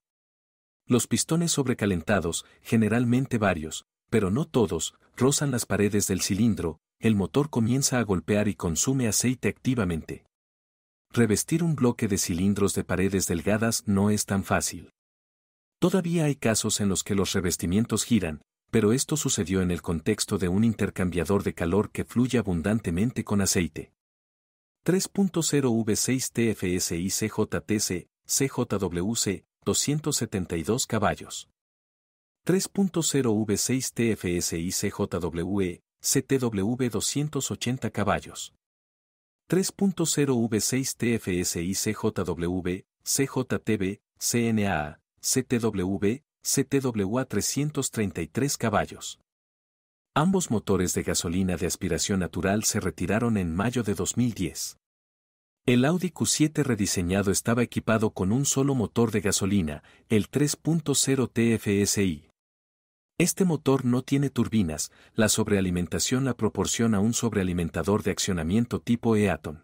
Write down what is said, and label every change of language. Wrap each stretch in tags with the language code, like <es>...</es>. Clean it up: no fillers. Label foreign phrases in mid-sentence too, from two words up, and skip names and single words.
<es>Los pistones sobrecalentados, generalmente varios, pero no todos, rozan las paredes del cilindro, el motor comienza a golpear y consume aceite activamente. Revestir un bloque de cilindros de paredes delgadas no es tan fácil. Todavía hay casos en los que los revestimientos giran, pero esto sucedió en el contexto de un intercambiador de calor que fluye abundantemente con aceite. 3.0 V6 TFSI CJTC, CJWC, 272 caballos. 3.0 V6 TFSI CJWE, CTW 280 caballos. 3.0 V6 TFSI CJW, CJTB, CNA, CTW, CTWA 333 caballos. Ambos motores de gasolina de aspiración natural se retiraron en mayo de 2010. El Audi Q7 rediseñado estaba equipado con un solo motor de gasolina, el 3.0 TFSI. Este motor no tiene turbinas, la sobrealimentación la proporciona un sobrealimentador de accionamiento tipo Eaton.</es>